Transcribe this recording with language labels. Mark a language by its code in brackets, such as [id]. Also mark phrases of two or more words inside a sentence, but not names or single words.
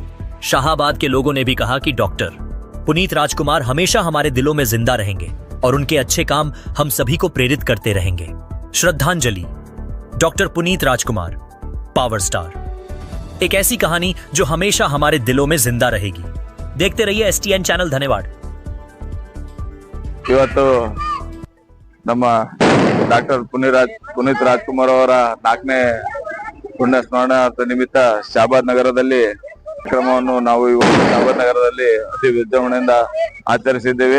[hi] शाहाबाद के लोगों ने भी कहा कि डॉक्टर पुनीत राजकुमार हमेशा हमारे दिलों में जिंदा रहेंगे और उनके अच्छे काम हम सभी को प्रेरित करते रहेंगे। श्रद्धांजलि, डॉक्टर पुनीत राजकुमार, पावर स्टार। एक ऐसी कहानी जो हमेशा हमारे दिलों में जिंदा रहेगी। देखते रहिए STN चैनल। धन्यवाद। [kn] ಇವತ್ತು ನಮ್ಮ ಡಾಕ್ಟರ್ ಪುನೀತ್ ರಾಜ್ಕುಮಾರ್ ಅವರ 4ನೇ ಪುಣ್ಯ ಸ್ಮರಣಾರ್ಥ ನಿಮಿತ್ತ ಶಾಬಾದ್ ನಗರದಲ್ಲಿ ಕಾರ್ಯಕ್ರಮವನ್ನು ನಾವು ಇವತ್ತು ಶಾಬಾದ್ ನಗರದಲ್ಲಿ ಅತಿ ವಿಜೃಂಭಣೆಯಿಂದ ಆಚರಿಸಿದ್ದೇವೆ।